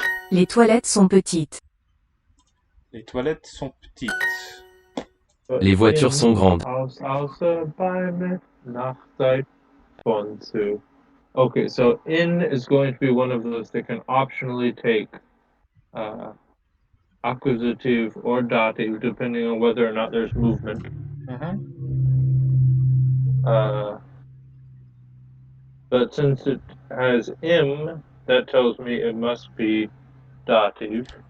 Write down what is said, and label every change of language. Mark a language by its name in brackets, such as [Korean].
[French] Les toilettes sont petites. Les toilettes sont petites. [English] But [French] Les voitures sont grandes. Außer bei Nachtzeit von zu. [English] Okay, so in is going to be one of those that can optionally take accusative or dative, depending on whether or not there's movement. But since it has im, that tells me it must be dative.